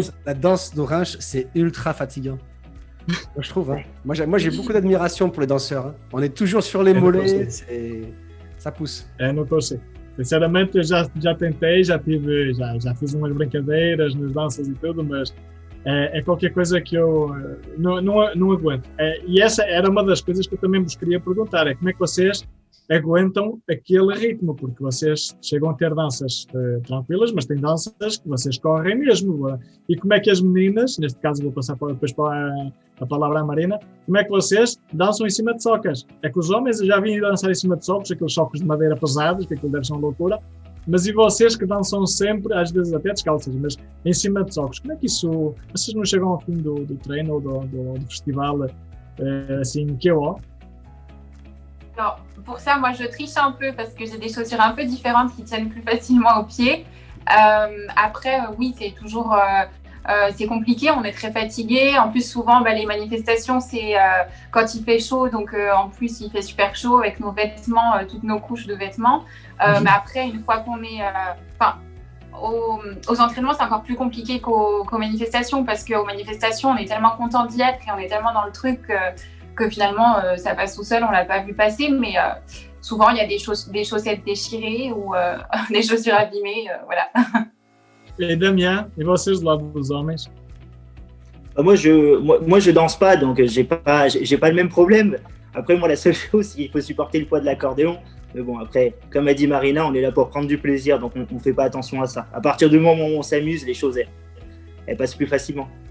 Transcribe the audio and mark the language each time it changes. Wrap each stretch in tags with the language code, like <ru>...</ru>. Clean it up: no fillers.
<fr>La danse d'Orange, c'est ultra fatigant. Moi, je trouve. Hein. Moi, j'ai beaucoup d'admiration pour les danseurs. Hein. On est toujours sur les mollets. Ça pousse.</fr> <pt>Não estou assim. Sinceramente, eu já tentei, já fiz umas brincadeiras nas danças e tudo, mas é qualquer coisa que eu não aguento. E essa era uma das coisas que eu também vos queria perguntar, é como é que vocês aguentam aquele ritmo, porque vocês chegam a ter danças tranquilas, mas têm danças que vocês correm mesmo. E como é que as meninas, neste caso vou passar depois para a palavra à Marina, como é que vocês dançam em cima de socas? É que os homens, eu já vim dançar em cima de socos, aqueles socos de madeira pesados, que aquilo deve ser uma loucura, mas e vocês que dançam sempre, às vezes até descalças, mas em cima de socos, como é que isso, vocês não chegam ao fim do treino ou do festival assim, KO?</pt> <fr>Alors, pour ça, moi, je triche un peu parce que j'ai des chaussures un peu différentes qui tiennent plus facilement aux pieds. Après, oui, c'est toujours c'est compliqué, on est très fatigué. En plus, souvent, les manifestations, c'est quand il fait chaud. Donc, en plus, il fait super chaud avec nos vêtements, toutes nos couches de vêtements. Mais après, une fois qu'on est... aux entraînements, c'est encore plus compliqué qu'aux manifestations parce qu'aux manifestations, on est tellement content d'y être et on est tellement dans le truc que finalement, ça passe tout seul, on ne l'a pas vu passer. Mais souvent, il y a des chaussettes déchirées ou des chaussures abîmées. Voilà.</fr> <pt>Et Damien, et vocês do lado dos homens?</pt> <fr>Moi, je danse pas, donc j'ai pas le même problème. Après, moi, la seule chose, c'est qu'il faut supporter le poids de l'accordéon. Mais bon, après, comme a dit Marina, on est là pour prendre du plaisir, donc on fait pas attention à ça. À partir du moment où on s'amuse, les choses, elles passent plus facilement.</fr>